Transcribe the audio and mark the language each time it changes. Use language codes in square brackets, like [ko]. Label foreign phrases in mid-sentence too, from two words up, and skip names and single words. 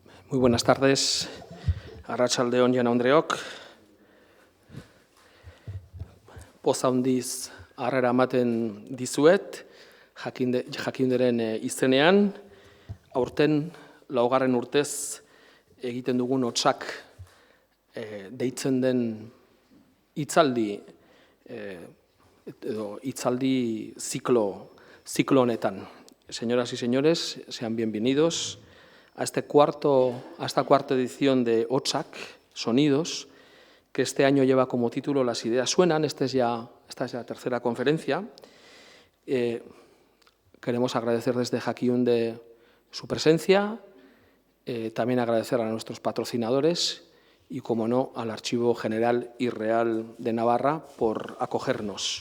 [es] Muy buenas tardes, [eu] arratsaldeon jaun andreok. Poz handiz harrera ematen dizuet, jakinderen izenean, aurten 4. urtez egiten dugun hotsak deitzen den hitzaldi edo hitzaldi ziklo honetan. [es] Señoras y señores, sean bienvenidos a esta cuarta edición de Hotsak Sonidos, que este año lleva como título Las ideas suenan. Esta es ya la tercera conferencia. Queremos agradecer desde Jakiunde su presencia, también agradecer a nuestros patrocinadores y, como no, al Archivo General y Real de Navarra por acogernos.